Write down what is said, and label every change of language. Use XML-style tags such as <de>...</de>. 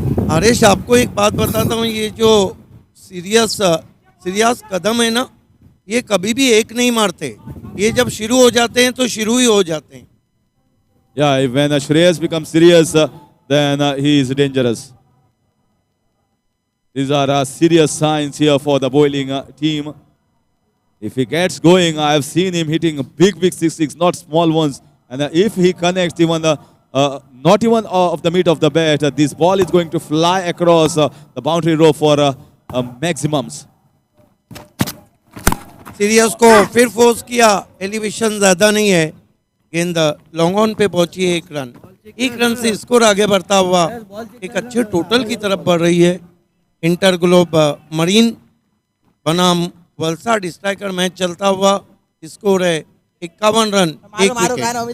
<hi>हरीश आपको एक बात बताता हूँ, ये जो सीरियस कदम है ना, ये कभी भी एक नहीं मारते। ये जब शुरू हो जाते हैं तो शुरू ही हो जाते हैं।</hi> <en>Yeah, when Shreyas becomes serious, then he is dangerous. These are serious signs here for the bowling team. If he gets going, I have seen him hitting big six, not small ones. And if he connects even not even of the meat of the bat, this ball is going to fly across the boundary row for maximums.</en> <hi>Serious को फिर force किया, elevation ज्यादा नहीं है, गेंद long on पे पहुंची है। 1 रन से स्कोर आगे बढ़ता हुआ एक अच्छे टोटल की तरफ बढ़ रही है। इंटर ग्लोब मरीन बनाम वलसाड स्ट्राइकर मैच चलता हुआ, स्कोर है 51 रन 1 विकेट।</hi>